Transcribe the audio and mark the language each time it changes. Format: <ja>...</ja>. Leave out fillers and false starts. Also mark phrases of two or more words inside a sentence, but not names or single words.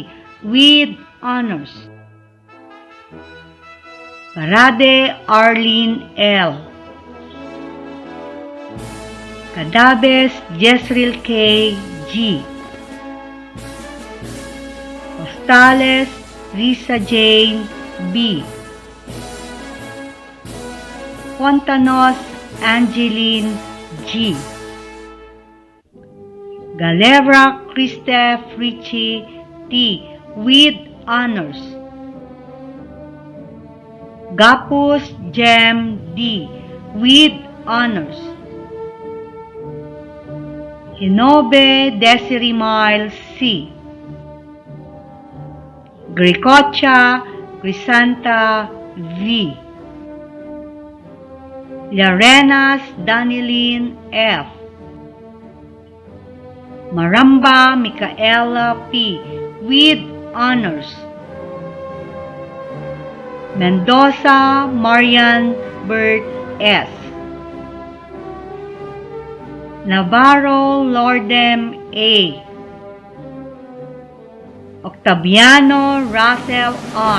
<en>with honors, Parade Arlene L, Cadabes Jezreel K. G, Postales Risa Jane B, Fontanos Angeline G, Galera Christoph Richie T. with honors, Gapus Jem D. with honors, Hinobe Desiree Miles C, Gricocha Crisanta V, Larenas Danielin F, Maramba Micaela P. with honors, Mendoza Marian Bert S, Navarro Lordem A, Octaviano Russell R.</en>